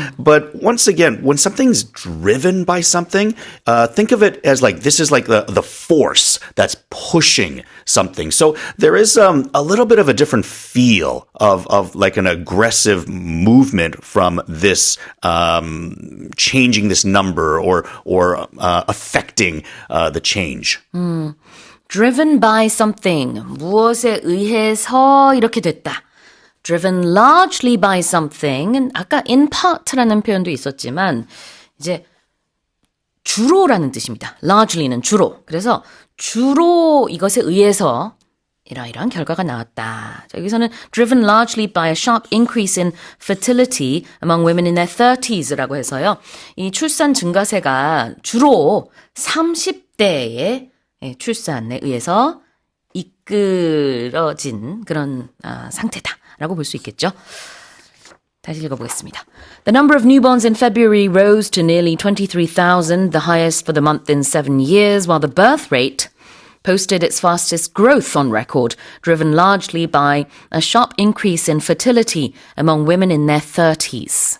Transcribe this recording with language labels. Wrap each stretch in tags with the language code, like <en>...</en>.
<en>But once again, when something's driven by something, think of it as like, this is like the force that's pushing something. So there is a little bit of a different feel of like an aggressive movement from this changing this number or affecting the change. Driven by something.</en> <ko>무엇에 의해서 이렇게 됐다.</ko> <en>Driven largely by something.</en> <ko>아까</ko> <en>in part</en> <ko>라는 표현도 있었지만 이제 주로라는 뜻입니다. largely는 주로. 그래서 주로 이것에 의해서 이러이러한 결과가 나왔다.</ko> <en>자, 여기서는 driven largely by a sharp increase in fertility among women in their 30s라고 해서요.</en> <ko>이 출산 증가세가 주로 30대의 출산에 의해서 이끌어진 그런 상태다. 라고 볼 수 있겠죠. 다시 읽어보겠습니다.</ko> <en>The number of newborns in February rose to nearly 23,000, the highest for the month in 7 years, while the birth rate posted its fastest growth on record, driven largely by a sharp increase in fertility among women in their 30s.</en>